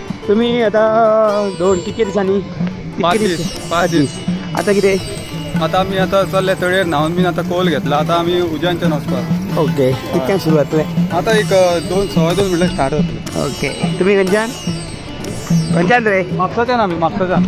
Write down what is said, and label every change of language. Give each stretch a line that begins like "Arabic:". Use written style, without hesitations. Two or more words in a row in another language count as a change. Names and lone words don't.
Konkani: तुम्ही आता 2 किती दिसांनी 5 दीस 5 दीस आता किती आता आम्ही आता चालले तळेर न्हावून मी आता कोल घेतला आता आम्ही उज्जैनच्यान वचपाक ओके कितक्यान सुरू जातलें आता एक 2 म्हटल्यार स्टार्ट जातले ओके तुम्ही खंयच्यान रे म्हापसाच्यान आमी म्हापसाच्यान